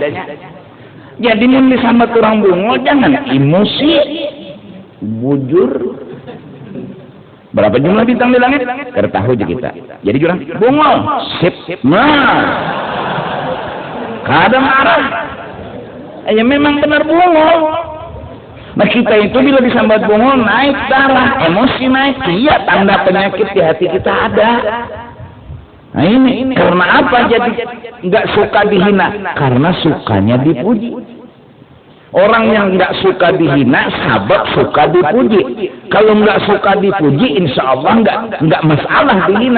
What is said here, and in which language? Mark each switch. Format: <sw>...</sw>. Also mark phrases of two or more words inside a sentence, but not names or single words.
<bjn>Jadi mun sama orang bungol jangan emosi, bujur.</bjn> <id>Berapa jumlah bintang di langit?</id> <bjn>Keur tahu aja kita. Jadi jurang bungol, sip. Nah. Kada marah. Ya memang benar bungol. Nah kita itu bila disambat bungol naik darah, emosi naik,</bjn> <id>iya tanda penyakit di hati kita ada. Nah ini karena apa jadi nggak suka dihina? Karena sukanya dipuji. Orang yang nggak suka dihina, sahabat suka dipuji. Kalau nggak suka dipuji,</id> <ar>إن شاء الله</ar> <id>nggak masalah dihina.</id>